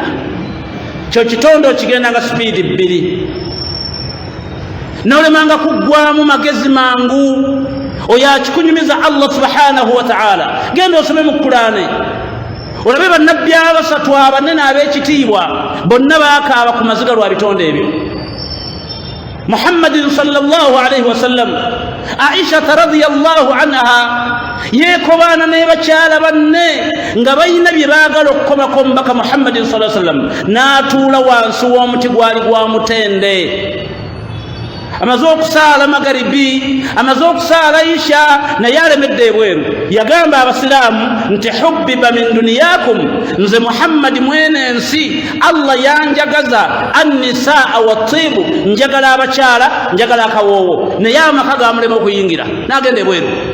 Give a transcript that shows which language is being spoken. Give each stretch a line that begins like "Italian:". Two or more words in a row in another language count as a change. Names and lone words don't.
Ganda: kyo kitonde okigenda nga sipiidi 2. n'olemanga kuggwamu magezi mangu, oyo akikunyumiza
Arabic: الله سبحانه وتعالى.
Ganda: genda osome mu Qur'ani olabe bannabbi 3 abanene ab'ekitiibwa bonna baakaaba ku maziga lwa bitonde ebyo. Muhammadin
Arabic: صلى الله عليه وسلم,
Ganda: Aisha
Arabic: رضي الله عنها
Ganda: yeekobaana ne bakyala banne nga balina bye baagala okukomako mbaka Muhammadin
Arabic: صلى الله عليه وسلم
Ganda: n'atuula wansi w'omuti gwali gwa mutende. amaze okusaala magaribi, amaze okusaala isha, naye alemedde ebweru. Yagamba abasiraamu nti
Arabic: حبب من دنياكم,
Ganda: nze Muhammadi mwene ensi Allah yanjagaza
Arabic: النساء والطيب,
Ganda: njagala abakyala, njagala akawoowo, naye amaka gamulema okuyingira, n'agenda ebweru.